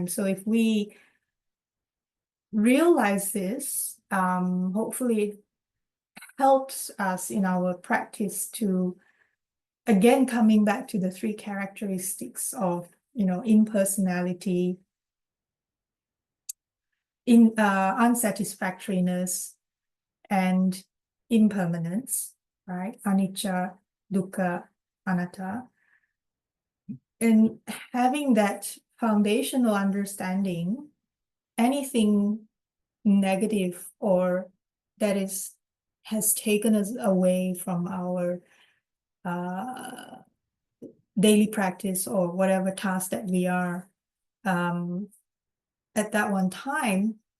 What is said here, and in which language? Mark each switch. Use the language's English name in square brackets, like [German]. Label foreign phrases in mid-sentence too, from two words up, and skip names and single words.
[English] So if we realize this, hopefully it helps us in our practice to, again, coming back to the three characteristics of, you know, impersonality, unsatisfactoriness, and impermanence, right? [Pali] Anicca, dukkha, anatta. [English] And having that foundational understanding, anything negative or that has taken us away from our daily practice or whatever task that we are at that one time,